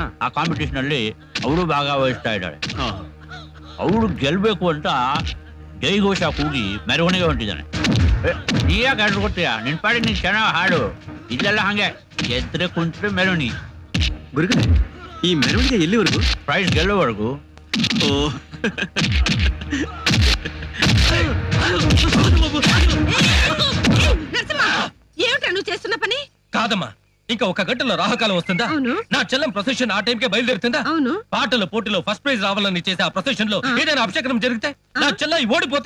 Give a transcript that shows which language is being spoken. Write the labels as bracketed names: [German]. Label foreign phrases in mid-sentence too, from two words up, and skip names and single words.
[Kannada] ಆ ಕಾಂಪಿಟೇಷನ್ ಅಲ್ಲಿ ಅವಳು ಭಾಗವಹಿಸ್ತಾ ಇದ್ದಾಳೆ. ಓ. ಅವಳು ಗೆಲ್ಬೇಕು ಅಂತ ಜೈಘೋಷ ಕೂಗಿ ಮೆರವಣಿಗೆ ಹೊಂಟಿದ್ದಾನೆ. ನೀ ಯಾಕೆ ಹಾಡು ಕೊಡ್ತೀಯ? ನಿನ್ ಪಾಡಿ ನೀನ್ ಚೆನ್ನಾಗಿ ಹಾಡು. ಇಲ್ಲೆಲ್ಲ ಹಂಗೆ ಎದ್ರೆ ಕುಂತ್ರೆ ಮೆರವಣಿಗೆ. ಗುರುಗಳೇ, ಈ ಮೆರವಣಿಗೆ ಎಲ್ಲಿವರೆಗೂ? ಪ್ರೈಸ್ ಗೆಲ್ಲೋವರೆಗೂ. [Telugu] ఓ, నరసింహ, ఏమిటా నువ్వు చేస్తున్న పని? కాదమ్మా, ఇంకా ఒక గంటలో రాహకాలం వస్తుందా? అవును. నా చెల్లం ప్రొసెషన్ ఆ టైంకే బయలుదేరుతుందా? అవును. పాటల పోటీలో [English] first prize [Telugu] రావాలని చేసే ఆ ప్రొసెషన్ లో ఏదైనా అపశకనం జరిగితే, నా చెల్ల ఓడిపోతే,